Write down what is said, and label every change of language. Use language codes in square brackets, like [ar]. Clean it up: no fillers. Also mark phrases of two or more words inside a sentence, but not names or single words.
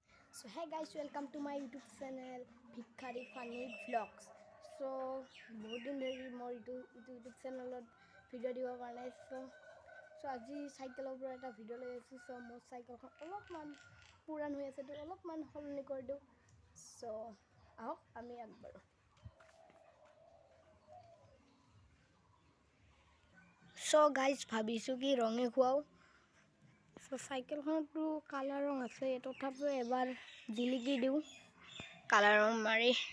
[en] So hey guys, welcome to my YouTube channel Bhikhari Funny Vlogs. [as] So বহুত দিন ধৰি মোৰ YouTube channel ভিডিও দিব পৰা নাই so আজি সাইকেলৰ পৰা এটা ভিডিও লৈ আছো so মোৰ সাইকেলখন অলপমান পুৰাণ হৈ আছে তো অলপমান সলনি কৰি দিও so আহক আমি আগবাঢ়ো so guys ভাবিছো কি ৰঙে খুৱাও so সাইকেলখনটো কালাৰ ৰং আছে তথাপিও এবাৰ জিলিকি দিও কালাৰ ৰং মাৰি